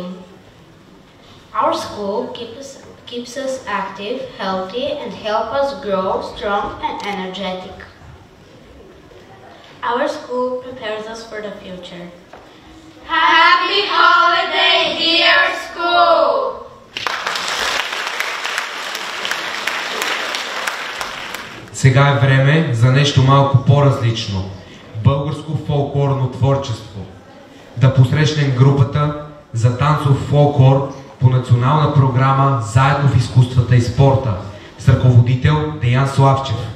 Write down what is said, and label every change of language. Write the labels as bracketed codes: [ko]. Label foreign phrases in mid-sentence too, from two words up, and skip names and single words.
[en] Our school keeps us active, healthy, and help us grow strong and energetic. Our school prepares us for the future. Happy holiday, dear school! [bg] Сега е време за нещо малко по-различно. Българско фолклорно творчество. Да посрещнем групата за танцов фолклор по национална програма Заедно в изкуствата и спорта с ръководител Деян Славчев.